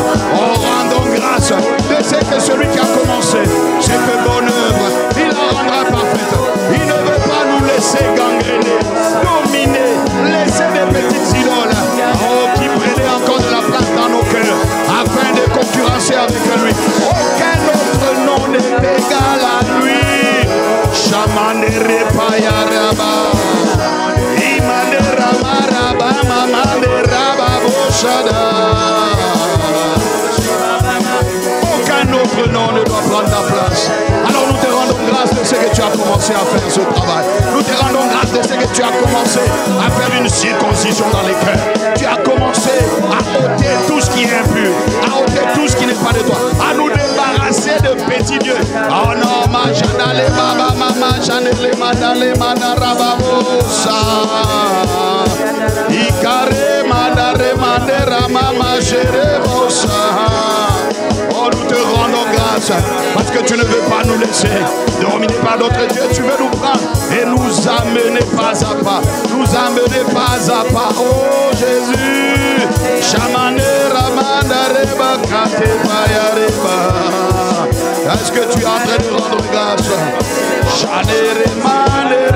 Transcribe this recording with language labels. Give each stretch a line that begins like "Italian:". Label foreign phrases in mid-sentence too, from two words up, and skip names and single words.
French: Oh, rendons grâce de ce que celui qui a commencé cette bonne œuvre, il la rendra parfaite. Il ne veut pas nous laisser gangréner, dominer, laisser des petites idoles, oh, qui prenaient encore de la place dans nos cœurs, afin de concurrencer avec lui. Aucun autre nom n'est égal à lui. Shamanere payaraba, imanera maraba, mamanera baboshada. Aucun autre nom ne doit prendre ta place. Alors nous te rendons grâce de ce que tu as commencé à faire ce travail. Nous te rendons grâce de ce que tu as commencé à faire une circoncision dans les cœurs. Tu as commencé à ôter tout ce qui est impur, à ôter tout ce qui n'est pas de toi, à nous débarrasser de petits dieux. Oh non, ma janale baba, mama janele madale manarababosa. Ikare madare madera mama jerebosa. Oh, nous te rendons grâce parce que tu ne veux pas nous laisser dominer par d'autres dieux. Tu veux nous prendre et nous amener pas à pas. Nous amener pas à pas. Oh Jésus. Shamanera mandareba kate bayareba. Est-ce que tu es en train de rendre grâce? Shanere man